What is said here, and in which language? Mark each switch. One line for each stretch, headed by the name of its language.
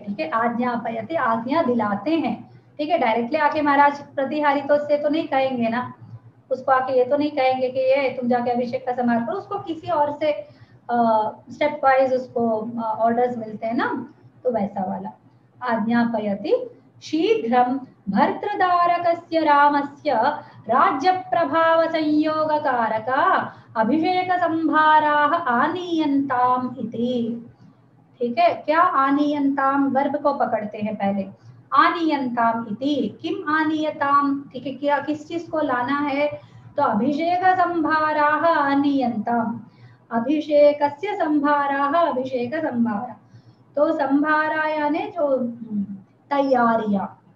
Hindi: ठीक है, आज्ञापयति, आज्ञा दिलाते हैं। ठीक है, डायरेक्टली आके महाराज प्रतिहारी तो से तो नहीं कहेंगे ना, उसको आके ये तो नहीं कहेंगे कि ये तुम जाके अभिषेक का समारोह करो। उसको किसी और से स्टेप वाइज उसको ऑर्डर्स मिलते हैं ना, तो वैसा वाला आज्ञापयति।
Sanskrit: शीघ्रं भर्तृदारकस्य रामस्य राज्य प्रभाव संयोग कारका अभिषेक संभाराः आनीयन्ताम् इति।
Hindi: ठीक है, क्या आनीयन्ताम, वर्ब को पकड़ते हैं पहले।
Sanskrit: आनीयन्ताम इति, किम आनीयताम,
Hindi: ठीक है, क्या किस चीज को लाना है, तो अभिषेक संभाराः आनीयन्ताम, अभिषेकस्य संभाराः, अभिषेक संभारा, तो संभारा यानी जो तैयारियां।